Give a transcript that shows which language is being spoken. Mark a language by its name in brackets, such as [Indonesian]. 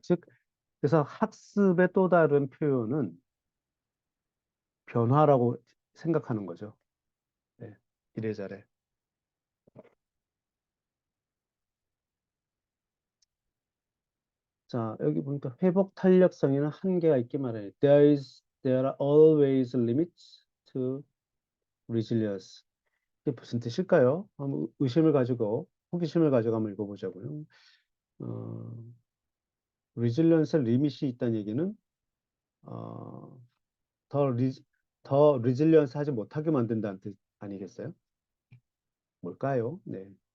[Korean] 즉, 그래서 학습의 또 다른 표현은 변화라고 생각하는 거죠. 네. 이래저래. 자, 여기 보니까 회복 탄력성에는 한계가 있기 마련이에요. [English] There are always limits to resilience. [Korean] 이게 무슨 뜻일까요? 한번 호기심을 가지고 한번 읽어보자고요. 어, resilience 리밋이 있다는 얘기는 어, 더, 리, 더 resilience 하지 못하게 만든다는 뜻 아니겠어요? 뭘까요? 네.